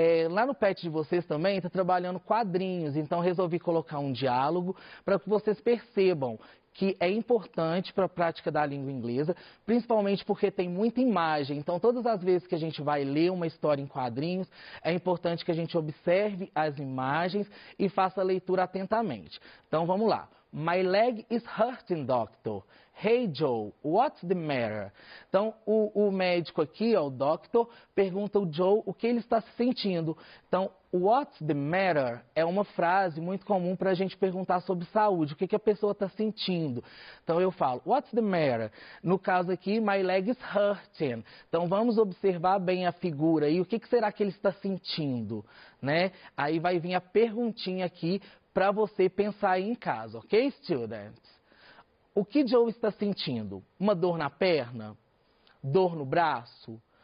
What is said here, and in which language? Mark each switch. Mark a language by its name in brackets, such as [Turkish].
[Portuguese] Lá no PET de vocês também está trabalhando quadrinhos, então resolvi colocar um diálogo para que vocês percebam que é importante para a prática da língua inglesa, principalmente porque tem muita imagem. Então, todas as vezes que a gente vai ler uma história em quadrinhos, é importante que a gente observe as imagens e faça a leitura atentamente. Então, vamos lá. [English] My leg is hurting, doctor. Hey, Joe, what's the matter? [Portuguese] Então, o médico aqui, ó, o doctor, pergunta ao Joe o que ele está se sentindo. Então, [English] what's the matter [Portuguese] é uma frase muito comum para a gente perguntar sobre saúde, o que a pessoa está sentindo. Então, eu falo, [English] what's the matter? [Portuguese] No caso aqui, [English] my leg is hurting. [Portuguese] Então, vamos observar bem a figura e o que será que ele está sentindo, né? Aí vai vir a perguntinha aqui para você pensar aí em casa, [English] ok, students? [Portuguese] O que Joe está sentindo? Uma dor na perna? Dor no braço?